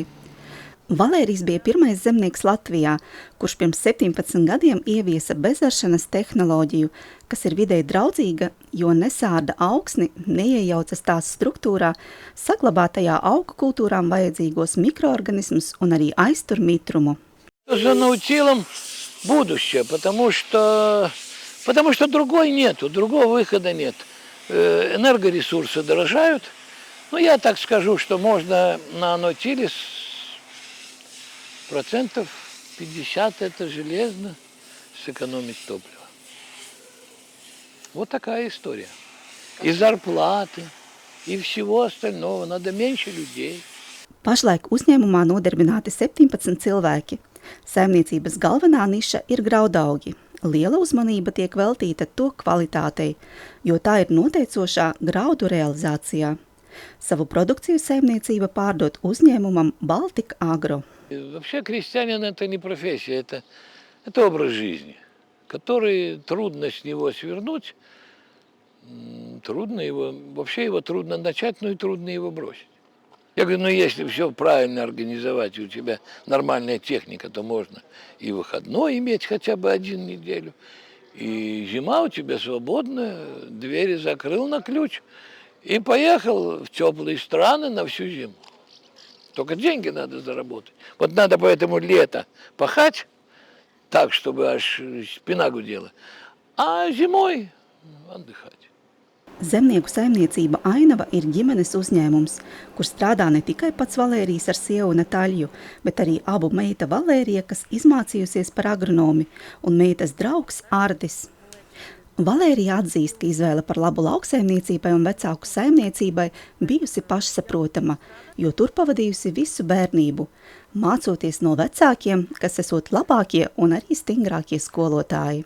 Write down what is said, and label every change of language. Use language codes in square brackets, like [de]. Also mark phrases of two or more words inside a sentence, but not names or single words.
[lv] Valērijs bija pirmais zemnieks Latvijā, kurš pirms 17 gadiem ieviesa bezaršanas tehnoloģiju, kas ir videi draudzīga, jo nesārda augsni, neiejaucas tās struktūrā, saglabā tajā augu kultūrām vajadzīgos mikroorganismus un arī aiztur mitrumu. [ru] За наутилом будущее, потому что другой нету, другого выхода нет. Энергоресурсы дорожают. Ну, я так скажу, что можно на наутиле процентов 50 это железно сэкономить топливо. Вот такая история. И зарплаты, и всего остального. Надо меньше людей. [lv] Pašlaik uzņēmumā nodarbināti 17 cilvēki. Saimniecības galvenā niša ir graudaugi. Liela uzmanība tiek veltīta to kvalitātei, jo tā ir noteicošā graudu realizācijā. Savu produkciju saimniecība pārdot uzņēmumam Baltic Agro. [ru] Вообще крестьянин это не профессия, это образ жизни, который трудно с него свернуть, его трудно начать, но и трудно его бросить. Я говорю, если все правильно организовать, и у тебя нормальная техника, то можно и выходной иметь хотя бы 1 неделю, и зима у тебя свободная, двери закрыл на ключ и поехал в теплые страны на всю зиму. Только деньги надо заработать. Вот надо поэтому лето пахать так, чтобы аж спина гудела, а зимой отдыхать. [lv] Zemnieku saimniecība Ainava ir ģimenes uzņēmums, kur strādā ne tikai pats Valērijs ar sievu Nataļu, bet arī abu meita Valērija, kas izmācījusies par agronomi, un meitas draugs Ardis. Valērija atzīst, ka izvēle par labu lauksaimniecībai un vecāku saimniecībai bijusi pašsaprotama, jo tur pavadījusi visu bērnību, mācoties no vecākiem, kas esot labākie un arī stingrākie skolotāji.